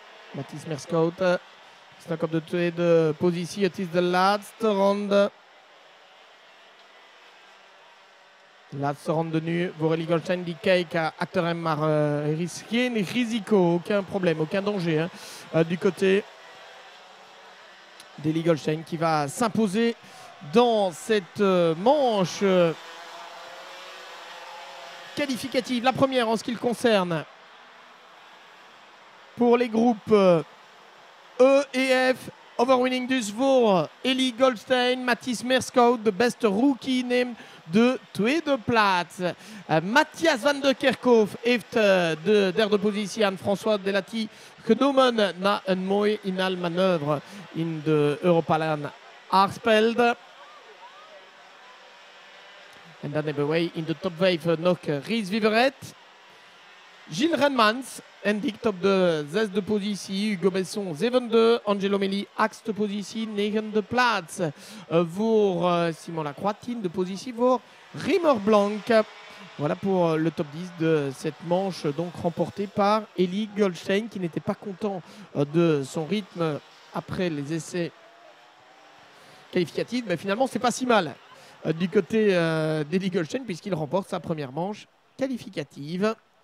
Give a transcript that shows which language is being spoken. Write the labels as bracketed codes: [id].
[nl] Mathis Merscout staat op de tweede positie. Het is de laatste ronde. De laatste ronde nu voor Eli Goldstein die kijkt achter hem, maar er is geen risico, [fr] aucun problème, aucun danger du côté d'Eli Goldstein qui va s'imposer dans cette manche qualificative, la première en ce qui le concerne pour les groupes E et F. [nl] Overwinning dus voor Eli Goldstein, Mathis Merscout, de beste rookie, neemt de tweede plaats. Matthias van der Kerkhoff heeft de derde positie aan François Delati genomen na een mooi inhaalmanoeuvre in de Europalan Aarspelde. En dan hebben wij in de top 5 nog Rhys Everett, Gilles Renmans indikt op de 6e positie, Hugo Besson 7e, Angelo Melli 8e positie, 9e plaats voor Simon Lacroix, 10e positie voor Reimer Blanc. [fr] Voilà pour le top 10 de cette manche donc remportée par Eli Goldstein qui n'était pas content de son rythme après les essais qualificatifs, mais finalement c'est pas si mal du côté d'Eli Goldstein puisqu'il remporte sa première manche qualificative.